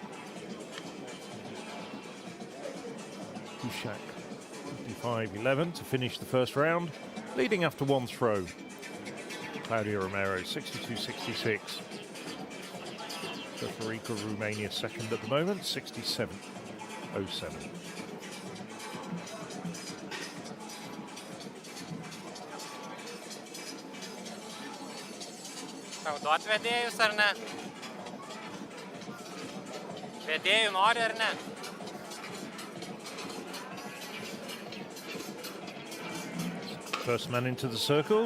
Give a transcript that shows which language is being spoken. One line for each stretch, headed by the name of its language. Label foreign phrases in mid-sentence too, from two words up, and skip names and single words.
English: Kushak 55.11 to finish the first round, leading after one throw. Claudia Romero 62.66. Federica Romania second at the moment, 67.07.
Lithuanian: Tau duot vedėjus ar ne? Vedėjų nori ar ne?
English: First man into the circle.